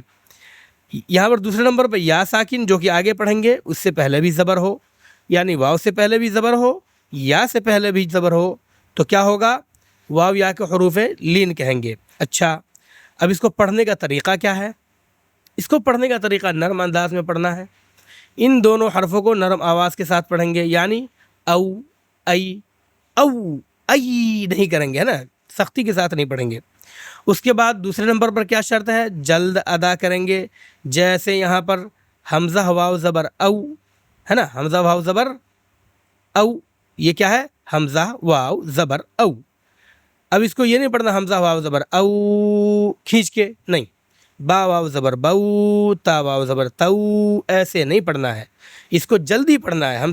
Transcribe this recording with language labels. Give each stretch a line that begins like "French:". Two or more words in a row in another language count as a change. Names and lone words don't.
Urdu: یہاں پر دوسرے نمبر پہ یا ساکن، جو کہ آگے پڑھیں گے، اس سے پہلے بھی زبر ہو، یعنی واو سے پہلے بھی زبر ہو، یا سے پہلے بھی زبر ہو، تو کیا ہوگا؟ واو یا کے حروف لین کہیں گے۔ اچھا، اب اس کو پڑھنے کا طریقہ کیا ہے؟ اس کو پڑھنے کا طریقہ نرم انداز میں پڑھنا ہے۔ ان دونوں حرفوں کو نرم آواز کے ساتھ پڑھیں گے، یعنی او، ای، او، ای نہیں کریں گے، ہے نا، سختی کے ساتھ نہیں پڑھیں گے۔ اس کے بعد دوسرے نمبر پر کیا شرط ہے؟ جلد ادا کریں گے، جیسے یہاں پر حمزہ واو زبر او ہے نا، حمزہ واو زبر او، یہ کیا ہے؟ حمزہ واو زبر او۔ اب اس کو یہ نہیں پڑھنا حمزہ واو زبر او کھینچ کے، نہیں، با واو زبر بو، تا واو زبر تو، ایسے نہیں پڑھنا ہے، اس کو جلدی پڑھنا ہے۔